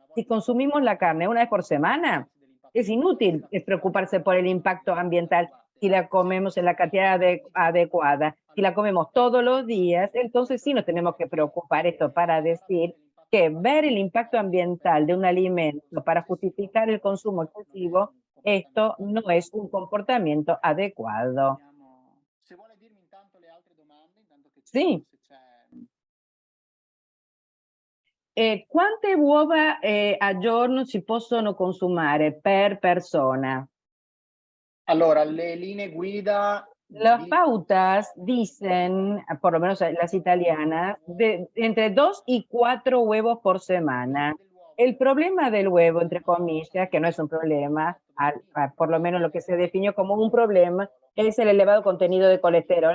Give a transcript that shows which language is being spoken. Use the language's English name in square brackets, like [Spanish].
[Spanish] Si consumimos la carne una vez por semana, es inútil preocuparse por el impacto ambiental si la comemos en la cantidad adecuada. Si la comemos todos los días, entonces sí nos tenemos que preocupar. Esto para decir que ver el impacto ambiental de un alimento para justificar el consumo excesivo, esto no es un comportamiento adecuado. [Italian] Se vuole dirmi intanto le altre domande, intanto che Sì. se c'è. Quante uova al giorno si possono consumare per persona? Allora, le linee guida [Spanish] Las pautas dicen, por lo menos las italianas, entre 2 y 4 huevos por semana. El problema del huevo, entre comillas, que no es un problema, por lo menos lo que se definió como un problema, es el elevado contenido de colesterol.